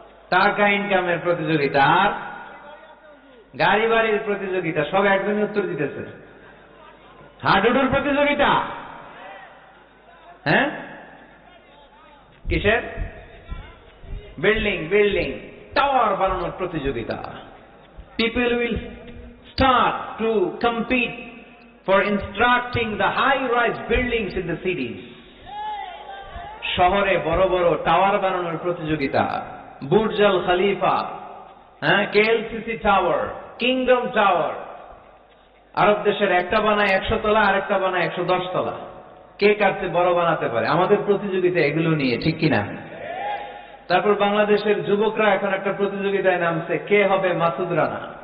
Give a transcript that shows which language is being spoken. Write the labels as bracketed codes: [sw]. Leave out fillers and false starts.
[bn] টাকা ইনকামের প্রতিযোগিতা, আর গাড়ি বাড়ির প্রতিযোগিতা। সব একজনই উত্তর দিতেছে। হাডুডুর প্রতিযোগিতা, হ্যাঁ? কিসের? বিল্ডিং বিল্ডিং টাওয়ার বানানোর প্রতিযোগিতা। [en] People will start to compete for constructing the high-rise buildings in the cities. [bn] শহরে বড় বড় টাওয়ার বানানোর প্রতিযোগিতা। বুর্জ আল খলিফা, হ্যাঁ, কেএলসিসি টাওয়ার, কিংডম টাওয়ার। আরব দেশের একটা বানায় 100 তলা, আরেকটা বানায় 110 তলা। কে কার চেয়ে বড় বানাতে পারে? আমাদের প্রতিযোগিতা এগুলো নিয়ে, ঠিক কিনা? তারপর বাংলাদেশের যুবকরা এখন একটা প্রতিযোগিতায় নামছে, কে হবে মাসুদ রানা।